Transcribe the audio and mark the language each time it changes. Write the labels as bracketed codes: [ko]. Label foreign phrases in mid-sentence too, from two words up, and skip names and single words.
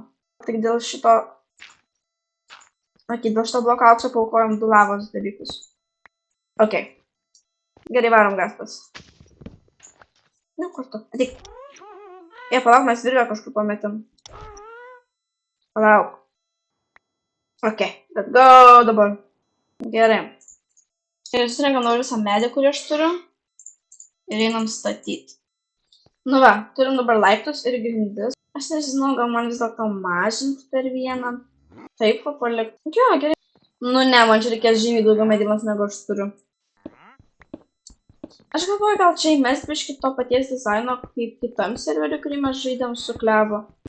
[lt] Tik dėl šito... Ok, dėl šito bloko aukso paukojom 2 lavos dalykus. Ok. Gerai, varom gaspas. Nu, kur tu? Ateik. Palauk, mes virvę kažkur pametėm. Palauk. [en] Ok, let's go dabar. [lt] Gerai. Ir susirenkam nuo visą medį, kurį aš turiu. Ir einam statyti. Nu va, turim dabar laiptus ir grindis. Aš nežinau, gal man vis dėlto mažinti per vieną. Taip, palik. Jo, gerai. Nu ne, man čia reikės žymiai daugiau medienos negu aš turiu. Aš galvoju, gal čia įmest biškį to paties dizaino kaip kitam serveriui, kurį mes žaidėm su Klevu.